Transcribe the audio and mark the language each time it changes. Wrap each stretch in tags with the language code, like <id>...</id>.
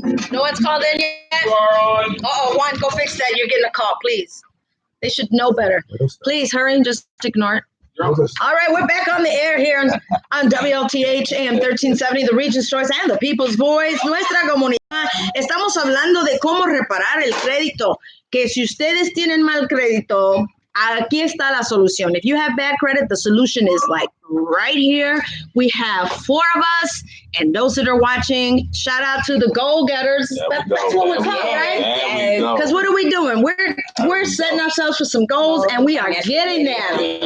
<en>No one's called in yet? You are on. Juan, go fix that. You're getting a call, please. They should know better. Please hurry and just ignore it. All right, we're back on the air here on WLTH AM 1370, the Region's Choice and the People's Voice.</en> <es>Nuestra Comunidad. Estamos hablando de cómo reparar el crédito. Que si ustedes tienen mal crédito, aquí está la solución.</es> <en>If you have bad credit, the solution is like right here. We have 4 of us, and those that are watching, shout out to the goal getters. That's what we're called, right? Because what are we doing? We're setting ourselves for some goals, and we are getting there.</en>